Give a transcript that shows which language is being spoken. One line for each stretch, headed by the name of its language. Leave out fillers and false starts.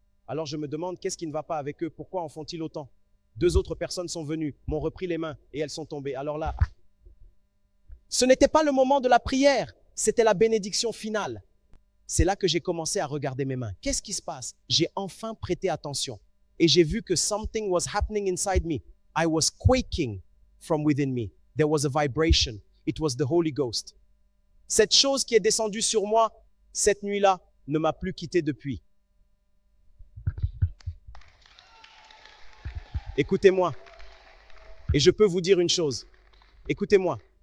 French: Alors je me demande, qu'est-ce qui ne va pas avec eux? Pourquoi en font-ils autant? 2 autres personnes sont venues, m'ont repris les mains et elles sont tombées. Alors là, ce n'était pas le moment de la prière, c'était la bénédiction finale. C'est là que j'ai commencé à regarder mes mains. Qu'est-ce qui se passe? J'ai enfin prêté attention et j'ai vu que
English: something was happening inside me. I was quaking from within me. There was a vibration. It was the Holy Ghost.
French: Cette chose qui est descendue sur moi cette nuit-là ne m'a plus quitté depuis. Écoutez-moi. Et je peux vous dire une chose. Écoutez-moi.